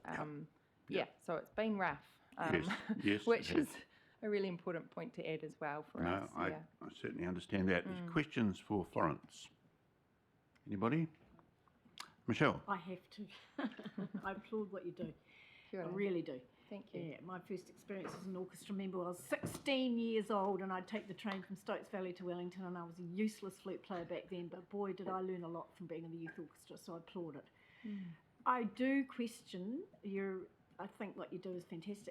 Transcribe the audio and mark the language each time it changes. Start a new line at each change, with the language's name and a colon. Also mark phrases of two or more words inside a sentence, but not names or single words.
English: Yeah, so it's been rough, Yes, which it is has. a really important point to add as well for No, us. I Yeah. certainly understand that. Questions for Florence? Anybody? Michelle? I have to. I applaud what you do. Kia I ora. really do. Thank you. Yeah, my first experience as an orchestra member, I was 16 years old and I'd take the train from Stokes Valley to Wellington, and I was a useless flute player back then, but boy did I learn a lot from being in the youth orchestra, so I applaud it. I do question I think what you do is fantastic.